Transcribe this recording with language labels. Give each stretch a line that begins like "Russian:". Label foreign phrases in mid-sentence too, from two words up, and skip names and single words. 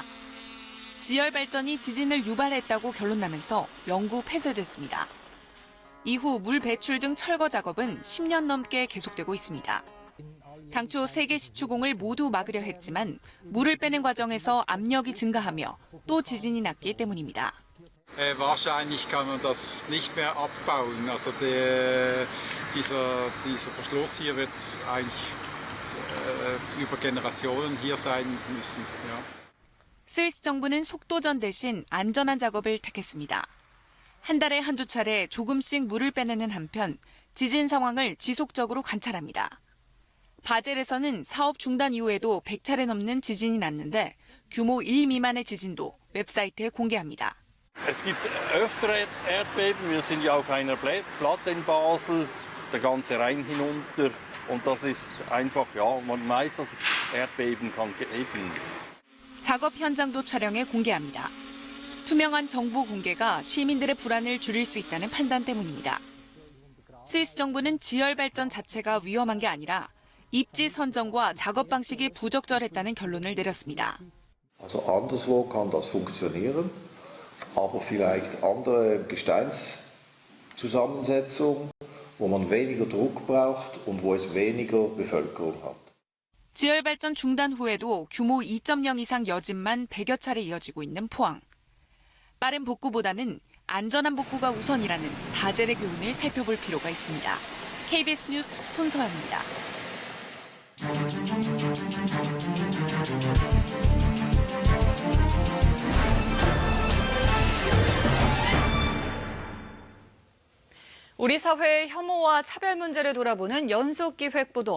Korean: 지열발전이 지진을 유발했다고 결론나면서 영구 폐쇄됐습니다. 이후 물 배출 등 철거 작업은 10년 넘게 계속되고 있습니다. 당초 3개 시추공을 모두 막으려 했지만 물을 빼는 과정에서 압력이 증가하며 또 지진이 났기 때문입니다.
German: Wahrscheinlich kann man das nicht mehr abbauen. Also dieser Verschluss hier wird eigentlich über Generationen hier sein müssen. Ja.
Korean: 스위스 정부는 속도전 대신 안전한 작업을 택했습니다. 한 달에 한두 차례 조금씩 물을 빼내는 한편 지진 상황을 지속적으로 관찰합니다. 바젤에서는 사업 중단 이후에도 100차례 넘는 지진이 났는데 규모 1 미만의 지진도 웹사이트에 공개합니다.
German: Es gibt öftere Erdbeben. Wir sind ja auf einer Platte in Basel, der ganze Rhein hinunter. Und das ist einfach, ja, man weiß, dass es Erdbeben kann geben.
Korean: 작업 현장도 촬영해 공개합니다. 투명한 정보 공개가 시민들의 불안을 줄일 수 있다는 판단 때문입니다. 스위스 정부는 지열 발전 자체가 위험한 게 아니라 입지 선정과 작업 방식이 부적절했다는 결론을 내렸습니다.
German: Also anderswo kann das funktionieren, aber vielleicht andere Gesteinszusammensetzung, wo man weniger Druck braucht und wo es weniger Bevölkerung hat.
Korean: 지열 발전 중단 후에도 규모 2.0 이상 여진만 100여 차례 이어지고 있는 포항. 빠른 복구보다는 안전한 복구가 우선이라는 바젤의 교훈을 살펴볼 필요가 있습니다. KBS 뉴스 손서영입니다. 우리 사회의 혐오와 차별 문제를 돌아보는 연속기획 보도.